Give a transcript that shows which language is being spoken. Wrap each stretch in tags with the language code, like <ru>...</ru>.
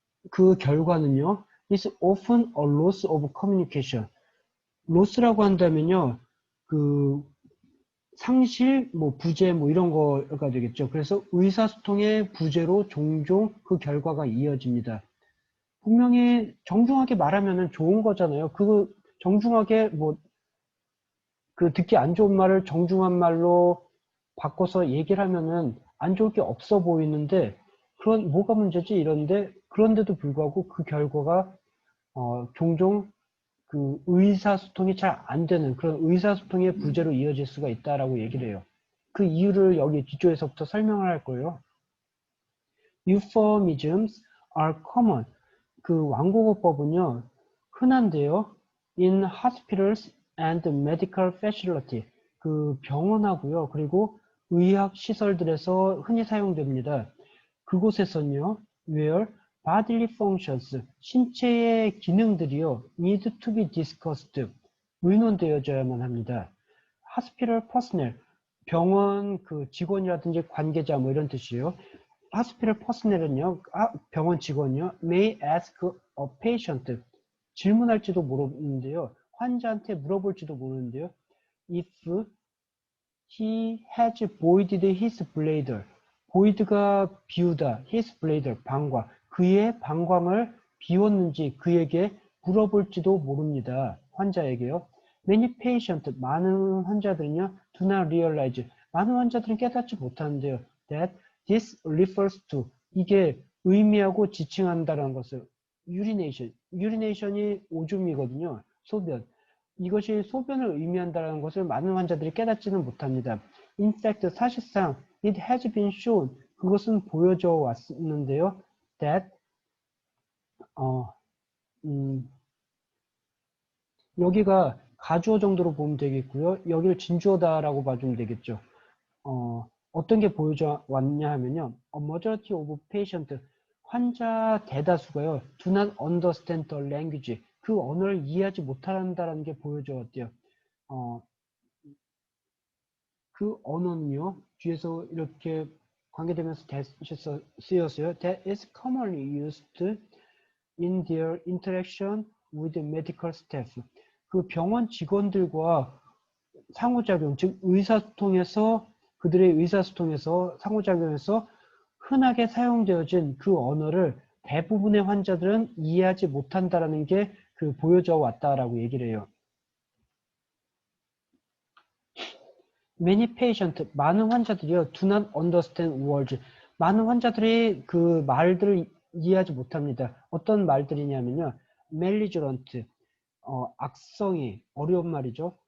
<ko>그 결과는요,</ko> <en>is often a loss of communication.</en> <ko>loss라고 한다면요, 그 상실, 뭐 부재, 뭐 이런 거가 되겠죠. 그래서 의사소통의 부재로 종종 그 결과가 이어집니다. 분명히 정중하게 말하면은 좋은 거잖아요. 그 정중하게 그 듣기 안 좋은 말을 정중한 말로 바꿔서 얘기를 하면은 안 좋을 게 없어 보이는데 그런 뭐가 문제지 이런데 그런데도 불구하고 그 결과가 종종 그 의사소통이 잘 안 되는 그런 의사소통의 부재로 이어질 수가 있다라고 얘기를 해요. 그 이유를 여기 뒤쪽에서부터 설명을 할 거예요.</ko> <en>Euphemisms are common.</en> <ko>그 완곡어법은요 흔한데요.</ko> <en>In hospitals and medical facility.</en> <ko>그 병원하고요. 그리고 의학 시설들에서 흔히 사용됩니다. 그곳에서는요.</ko> <en>Where bodily functions,</en> <ko>신체의 기능들이요.</ko> <en>need to be discussed.</en> <ko>의논되어져야만 합니다.</ko> <en>Hospital personnel,</en> <ko>병원 그 직원이라든지 관계자 뭐 이런 뜻이에요.</ko> <en>hospital personnel</en> <ko>은요, 병원 직원이요,</ko> <en>may ask a patient,</en> <ko>질문할지도 모르는데요, 환자한테 물어볼지도 모르는데요,</ko> <en>if he has voided his bladder,</en> <ko>void가 비우다,</ko> <en>his bladder,</en> <ko>방광, 그의 방광을 비웠는지 그에게 물어볼지도 모릅니다. 환자에게요.</ko> <en>Many patient,</en> <ko>많은 환자들은요,</ko> <en>do not realize,</en> <ko>많은 환자들은 깨닫지 못하는데요.</ko> <en>That this refers to,</en> <ko>이게 의미하고 지칭한다는 것을 urination, urination이 오줌이거든요. 소변. 이것이 소변을 의미한다는 것을 많은 환자들이 깨닫지는 못합니다.</ko> <en>In fact,</en> <ko>사실상</ko> <en>it has been shown,</en> <ko>그것은 보여져 왔는데요. That 여기가 가주어 정도로 보면 되겠고요. 여기를 진주어다라고 봐주면 되겠죠. 어떤 게 보여져 왔냐 하면요.</ko> <en>A majority of patient,</en> <ko>환자 대다수가요.</ko> <en>Do not understand the language.</en> <ko>그 언어를 이해하지 못한다는 게 보여져 왔대요. 그 언어는요. 뒤에서 이렇게 관계되면서 쓰였어요.</ko> <en>That is commonly used in their interaction with medical staff.</en> <ko>그 병원 직원들과 상호작용, 즉 의사소통에서 그들의 의사소통에서 상호작용에서 흔하게 사용되어진 그 언어를 대부분의 환자들은 이해하지 못한다라는 게 그 보여져 왔다라고 얘기를 해요.</ko> <en>Many patient,</en> <ko>많은 환자들이요,</ko> <en>do not understand words.</en> <ko>많은 환자들이 그 말들을 이해하지 못합니다. 어떤 말들이냐면요, malignant, 악성의, 어려운 말이죠.</ko>